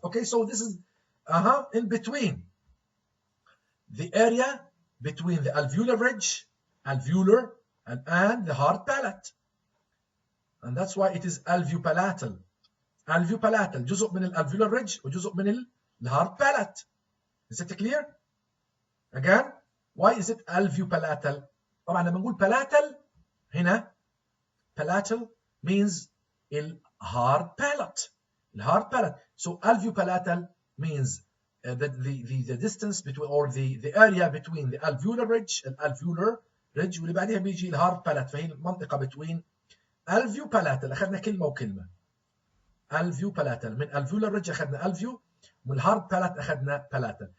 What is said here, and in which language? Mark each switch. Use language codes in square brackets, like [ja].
[en] Okay, so this is in between the area between the alveolar ridge, alveolar, and the hard palate. And that's why it is alveopalatal. [ar] Alveopalatal جزء من الالveolar ridge وجزء من الهارد palate. [en] Is it clear? Again, why is it alveopalatal? [ar] طبعا لما نقول palatal هنا palatal means الهارد palate. [en] الهارد palate. So alveopalatal means the distance between or the area between the alveolar ridge [ar] واللي بعدها بيجي الهارد palate. فهي المنطقة between alveopalatal. أخذنا كلمة وكلمة. alveopalatal من alveolar ridge أخذنا alveo ومن hard palate أخذنا palatal.